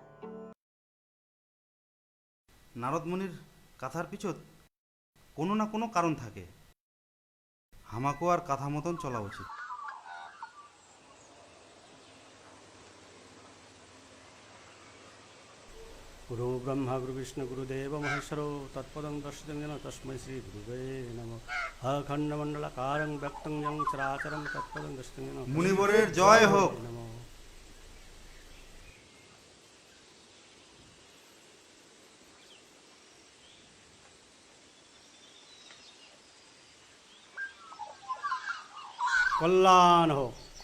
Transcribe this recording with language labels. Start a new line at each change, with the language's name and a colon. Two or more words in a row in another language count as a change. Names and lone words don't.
Bangla: নারদ মুনির কথার পিছত কোনো না কোনো কারণ থাকে, আমাকেও আর কথা মতন চলা উচিত।
Sanskrit: गुरु ब्रह्मा गुरु विष्णु गुरुदेव महेश्वरो तत्पदं दर्शितं येन तस्मै श्री गुरुवे नमः। अखण्डमण्डलाकारं व्यक्तं यं चराचरं तत्पदं दर्शितं येन
Bangla: মুনিবরের জয় হোক। नमः। কল্যাণ হোক।